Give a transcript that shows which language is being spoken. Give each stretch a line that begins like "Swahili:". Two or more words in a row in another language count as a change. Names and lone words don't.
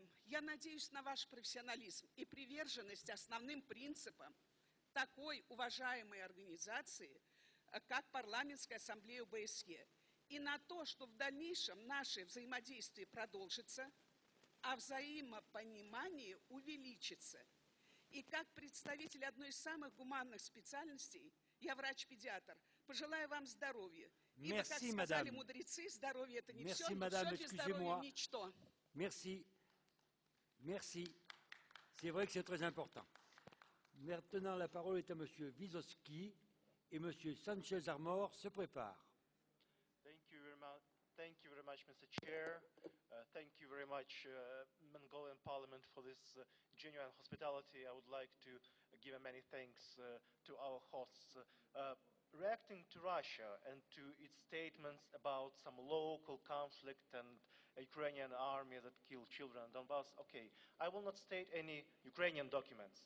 Russian: Я надеюсь на ваш профессионализм и приверженность основным принципам такой уважаемой организации, как Парламентская ассамблея ОБСЕ, и на то, что в дальнейшем наше взаимодействие продолжится, а взаимопонимание увеличится. И как представитель одной из самых гуманных специальностей, я врач-педиатр, пожелаю вам здоровья. Ибо, как сказали мудрецы, здоровье – это не все, но все без здоровья – ничто.
French: Merci. Merci. C'est vrai que c'est très important. Maintenant, la parole est à Monsieur Vysotsky et Monsieur Sanchez-Armor se prépare.
English: Thank you very much, Mr. Chair. Thank you very much, Mongolian Parliament, for this genuine hospitality. I would like to give many thanks to our hosts. Reacting to Russia and to its statements about some local conflict and a Ukrainian army that killed children in Donbass, okay, I will not state any Ukrainian documents.